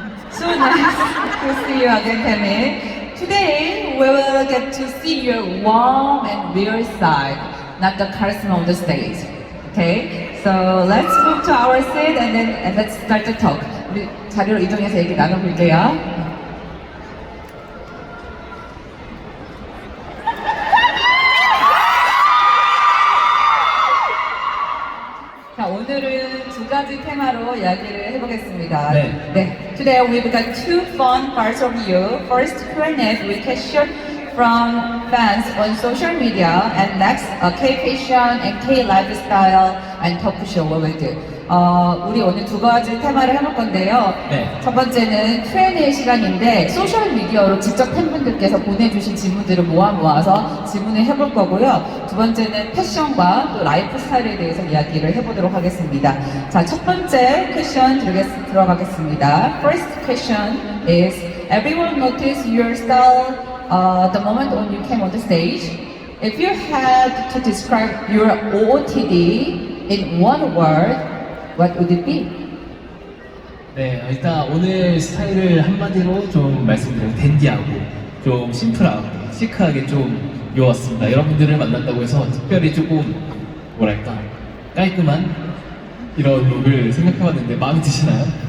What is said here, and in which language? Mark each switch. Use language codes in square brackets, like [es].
[en] So nice to see you again, Taemin. Today, we will get to see your warm and real side, not the charisma on the stage. Okay? So let's move to our seat and let's start to talk. [ko] 우리 자리로 이동해서 얘기 나눠볼게요. 자, 오늘은 2가지 테마로 이야기를 해보겠습니다. 네. [en] Today we've got 2 fun parts of you. First, Q&A with question from fans on social media, and next, K-fashion and K-lifestyle and talk show what we do. [ko] 우리 오늘 2가지 테마를 해볼 건데요. 네. 첫 번째는 Q&A 시간인데 소셜 미디어로 직접 팬분들께서 보내주신 질문들을 모아서 질문을 해볼 거고요. 두 번째는 패션과 또 라이프 스타일에 대해서 이야기를 해보도록 하겠습니다. 자, 첫 번째 퀘션 들어가겠습니다. [en] First question is, everyone noticed your style the moment when you came on the stage. If you had to describe your OOTD in one word, what would it be? [ko] 네, 일단 오늘 스타일을 한마디로 좀 말씀드리면 댄디하고 좀 심플하고 시크하게 좀 입어왔습니다. 여러분들을 만난다고 해서 특별히 조금 뭐랄까 깔끔한 이런 룩을 생각해봤는데 마음에 드시나요?